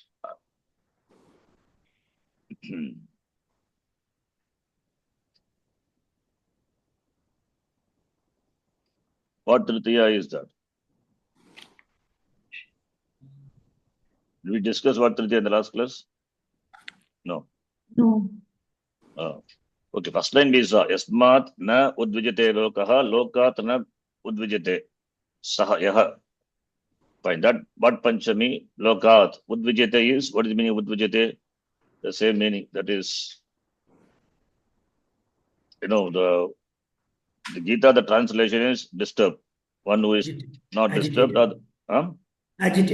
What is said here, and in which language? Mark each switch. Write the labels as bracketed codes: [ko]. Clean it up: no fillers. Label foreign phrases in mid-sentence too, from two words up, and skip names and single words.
[en] What Tritiya is that? Did we discuss what Tritiya in the last class? No. No. Okay, first line we saw. [sa] यस्मात् न उद्विजते लोकः, लोकात् न उद्विजते सः यः. [en] Fine. That what Panchami, lokat. Udvijate is, what is the meaning of udvijate? The same meaning. That is, the Gita, the translation is disturbed. One who is not disturbed.